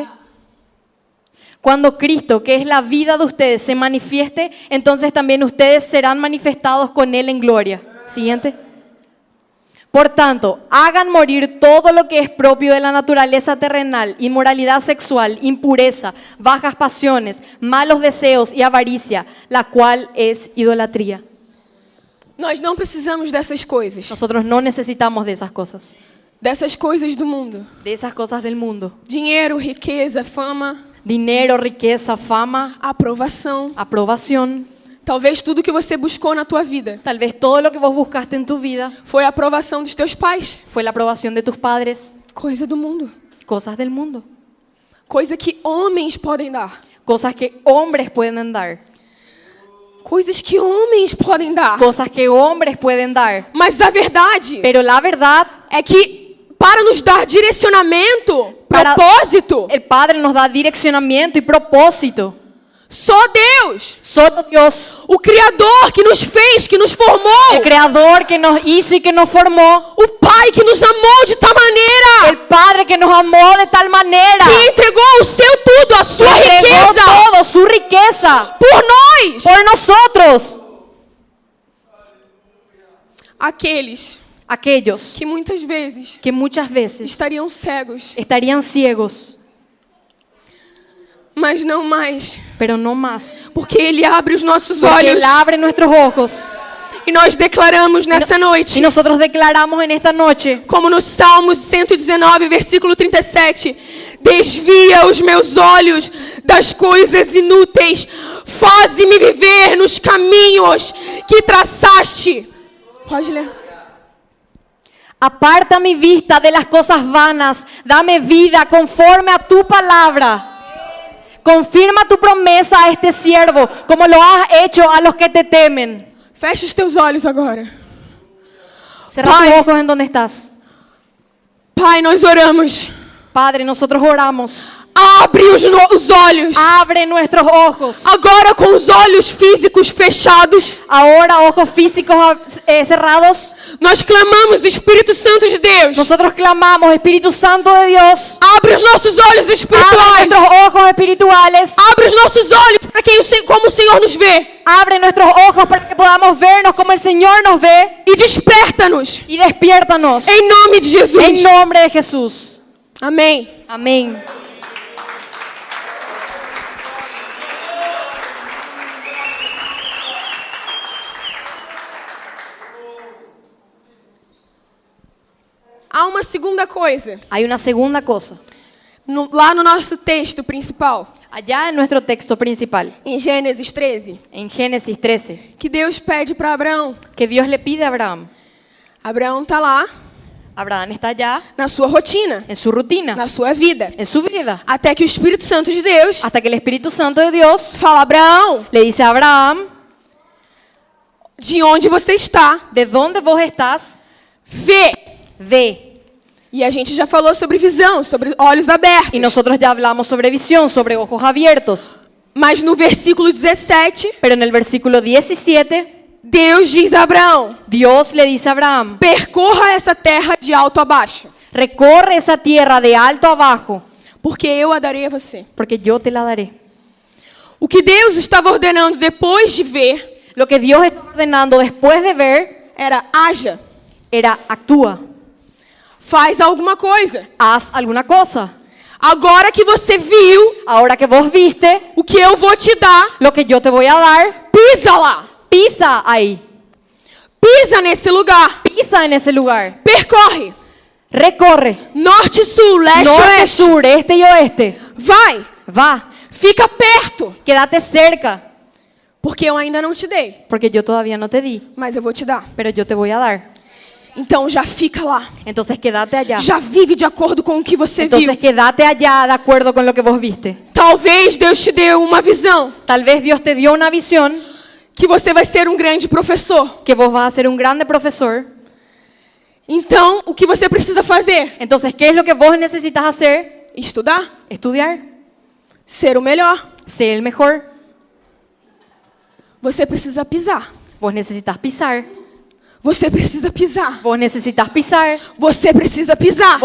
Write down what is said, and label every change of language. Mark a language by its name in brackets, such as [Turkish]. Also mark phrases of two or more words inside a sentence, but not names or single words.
[Spanish] Cuando Cristo, que es la vida de ustedes, se manifieste, entonces también ustedes serán manifestados con Él en gloria. Siguiente. Por tanto, hagan morir todo lo que es propio de la naturaleza terrenal: inmoralidad sexual, impureza, bajas pasiones, malos deseos y avaricia, la cual es idolatría. [Portuguese] Nós não precisamos dessas coisas, [Spanish] Nosotros no necesitamos de esas [Portuguese] coisas do mundo. [Spanish] cosas del mundo. [Portuguese] Dinheiro, riqueza, fama, [Spanish] Dinero, riqueza, fama, [Portuguese] aprovação. [Spanish] aprobación. [Portuguese] Talvez tudo que você buscou na tua vida [Spanish] Tal vez todo lo que vos buscaste en tu vida [Portuguese] foi a aprovação dos teus pais. [Spanish] fue la aprobación de tus padres, [Portuguese] Coisa do mundo. [Spanish] cosas del mundo, [Portuguese] Coisa que homens podem dar. [Spanish] cosas que hombres pueden dar, [Portuguese] Coisas que homens podem dar. [Spanish] cosas que hombres pueden dar. [Portuguese] Mas a verdade [Spanish] Pero la verdad, [Portuguese] é que para nos dar direcionamento, Para- propósito, [Spanish] el Padre nos da direccionamiento y propósito. [Portuguese] só Deus, [Spanish] Solo Dios, [Portuguese] o Criador que nos fez, que nos formou, [Spanish] el Creador que nos hizo y que nos formó, [Portuguese] o Pai que nos amou de tal maneira, [Spanish] el Padre que nos amó de tal manera, [Portuguese] que entregou o seu tudo, a sua [Spanish] que entregó [Portuguese] riqueza, [Spanish] todo, su riqueza, [Portuguese] por nós. [Spanish] por nosotros. [Portuguese] Aqueles [Spanish] Aquellos [Portuguese] que muitas vezes [Spanish] que muchas veces [Portuguese] estariam cegos, [Spanish] estarían ciegos, [Portuguese] mas não mais, [Spanish] pero no más, [Portuguese] porque Ele abre os nossos [Spanish] porque [Portuguese] olhos [Spanish] Él abre nuestros ojos. [Portuguese] e nós declaramos nessa [Spanish] Y [Portuguese] noite, [Spanish] nosotros declaramos en esta noche, [Portuguese] como no Salmos 119, versículo 37, desvia os meus olhos das coisas inúteis, faze-me viver nos caminhos que traçaste. Pode ler. [Spanish] aparta mi vista de las cosas vanas, dame vida conforme a tu palabra. Confirma tu promesa a este siervo, como lo has hecho a los que te temen. [Portuguese] Fecha os teus olhos agora. [Spanish] Cierra [Portuguese] Pai. [Spanish] tus ojos en donde estás. [Portuguese] Pai, nós oramos. [Spanish] Padre, nosotros oramos. [Portuguese] Abre os olhos. [Spanish] Abre nuestros ojos. [Portuguese] Agora com os olhos físicos fechados, [Spanish] Ahora, ojos físicos cerrados. [Portuguese] nós clamamos, Espírito Santo de Deus. [Spanish] Nosotros clamamos, Espíritu Santo de Dios. [Portuguese] Abre os nossos olhos [Spanish] Abre [Portuguese] espirituais. [Spanish] nuestros ojos espirituales. [Portuguese] Abre os nossos olhos para como o Senhor nos vê. [Spanish] Abre nuestros ojos para que podamos vernos como el Señor nos ve. [Portuguese] E desperta-nos. [Spanish] Y despiértanos. [Portuguese] Em nome de Jesus. [Spanish] En nombre de Jesús. [Portuguese] Amém. [Spanish] Amén. [Portuguese] Há uma segunda coisa. [Spanish] Hay una segunda cosa. [Portuguese] Lá no nosso texto principal, [Spanish] Allá en nuestro texto principal, [Portuguese] em Gênesis 13, [Spanish] en Génesis 13, [Portuguese] que Deus pede para Abraão. [Spanish] que Dios le pide a Abraham. [Portuguese] Abraão está lá [Spanish] Abraham está allá [Portuguese] na sua rotina, [Spanish] en su rutina, [Portuguese] na sua vida. [Spanish] en su vida, [Portuguese] Até que o Espírito Santo de Deus [Spanish] hasta que el Espíritu Santo de Dios [Portuguese] fala: Abraão, [Spanish] le dice a Abraham, [Portuguese] de onde você está, [Spanish] ¿de dónde vos estás? [Portuguese] vê. [Spanish] Ve. [Portuguese] E a gente já falou sobre visão, sobre olhos abertos. [Spanish] Y nosotros ya hablamos sobre visión, sobre ojos abiertos. [Portuguese] Mas no versículo 17, [Spanish] Pero en el versículo 17, [Portuguese] Deus diz a Abraão: [Spanish] Dios le dice a Abraham, [Portuguese] percorra essa terra de alto a baixo, [Spanish] recorre esa tierra de alto a abajo, [Portuguese] porque eu a darei a você. [Spanish] porque yo te la daré. [Portuguese] O que Deus estava ordenando depois de ver [Spanish] Lo que Dios está ordenando después de ver [Portuguese] era: haja, [Spanish] era actúa, [Portuguese] faz alguma coisa. [Spanish] haz alguna cosa. [Portuguese] Agora que você viu [Spanish] Ahora que vos viste [Portuguese] o que eu vou te dar, [Spanish] lo que yo te voy a dar, [Portuguese] pisa lá. [Spanish] pisa ahí, [Portuguese] Pisa nesse lugar. [Spanish] pisa en ese lugar, [Portuguese] Percorre. [Spanish] recorre, [Portuguese] Norte, sul, leste, [Spanish] norte, [Portuguese] oeste. [Spanish] sur, este y oeste. [Portuguese] Vai. [Spanish] Va, [Portuguese] fica perto, [Spanish] quédate cerca, [Portuguese] porque eu ainda não te dei, [Spanish] porque yo todavía no te di, [Portuguese] mas eu vou te dar. [Spanish] pero yo te voy a dar. [Portuguese] Então já fica lá, [Spanish] Entonces quédate allá. [Portuguese] já vive de acordo com o que você viu. [Spanish] Entonces quédate allá de acuerdo con lo que vos viste. [Portuguese] Talvez Deus te deu uma visão [Spanish] Tal vez Dios te dio una visión [Portuguese] que você vai ser um grande professor. [Spanish] que vos vas a ser un grande profesor. [Portuguese] Então, o que você precisa fazer? [Spanish] Entonces, ¿qué es lo que vos necesitas hacer? [Portuguese] Estudar, [Spanish] Estudiar, [Portuguese] ser o melhor. [Spanish] ser el mejor. [Portuguese] Você precisa pisar. [Spanish] Vos necesitas pisar. [Portuguese] Você precisa pisar. [Spanish] Vos necesitas pisar. [Portuguese] Você precisa pisar.